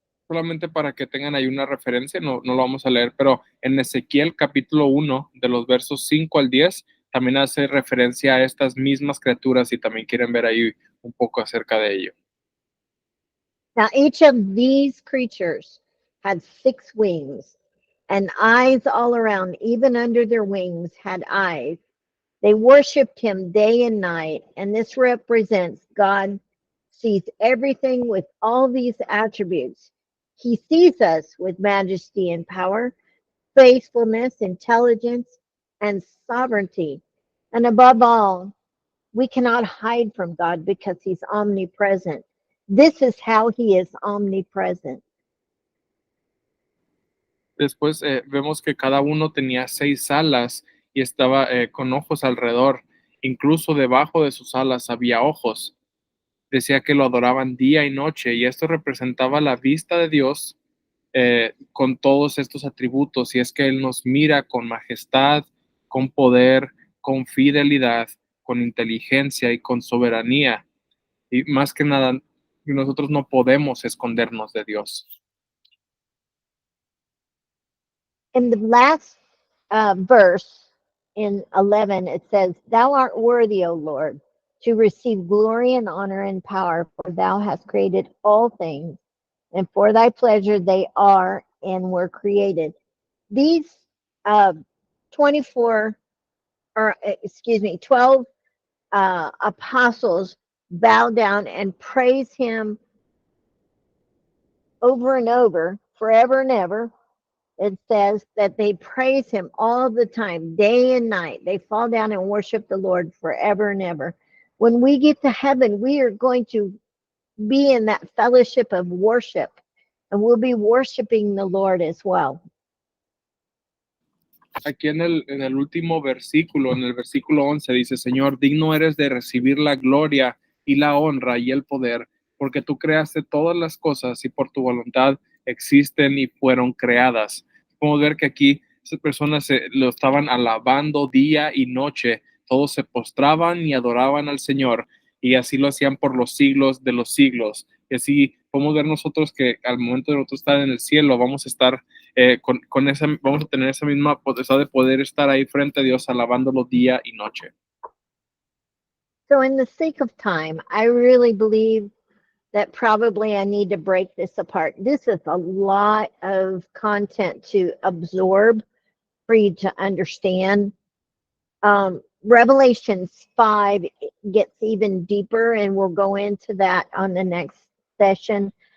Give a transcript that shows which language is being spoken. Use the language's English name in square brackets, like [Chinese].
[Spanish] Solamente para que tengan ahí una referencia, no lo vamos a leer, pero en Ezequiel capítulo 1, de los versos 5 al 10, también hace referencia a estas mismas criaturas, y también quieren ver ahí un poco acerca de ello. [English] Now each of these creatures had 6 wings and eyes all around, even under their wings had eyes. They worshiped him day and night, and this represents God's sees everything with all these attributes. He sees us with majesty and power, faithfulness, intelligence, and sovereignty. And above all, we cannot hide from God because He's omnipresent. This is how He is omnipresent. [Spanish] Después vemos que cada uno tenía 6 alas y estaba con ojos alrededor. Incluso debajo de sus alas había ojos. Decía que lo adoraban día y noche y esto representaba la vista de Dios con todos estos atributos. Y es que Él nos mira con majestad, con poder, con fidelidad, con inteligencia y con soberanía. Y más que nada, nosotros no podemos escondernos de Dios. [English] In the last verse in 11, it says, Thou art worthy, O Lord, to receive glory and honor and power, for thou hast created all things, and for thy pleasure they are and were created. These 24, or excuse me, 12 apostles bow down and praise him over and over, forever and ever. It says that they praise him all the time, day and night. They fall down and worship the Lord forever and ever. When we get to heaven, we are going to be in that fellowship of worship, and we'll be worshiping the Lord as well. [Spanish] Aquí en el último versículo, en el versículo 11, dice, Señor, digno eres de recibir la gloria y la honra y el poder, porque tú creaste todas las cosas y por tu voluntad existen y fueron creadas. Podemos ver que aquí esas personas lo estaban alabando día y noche. Todos se postraban y adoraban al Señor y así lo hacían por los siglos de los siglos. Y así podemos ver nosotros que al momento de nosotros estar en el cielo vamos a estar con esa, vamos a tener esa misma potestad de poder estar ahí frente a Dios alabándolo día y noche. [English] So in the sake of time, I really believe that probably I need to break this apart. This is a lot of content to absorb for you to understand. Revelations 5 gets even deeper, and we'll go into that on the next session.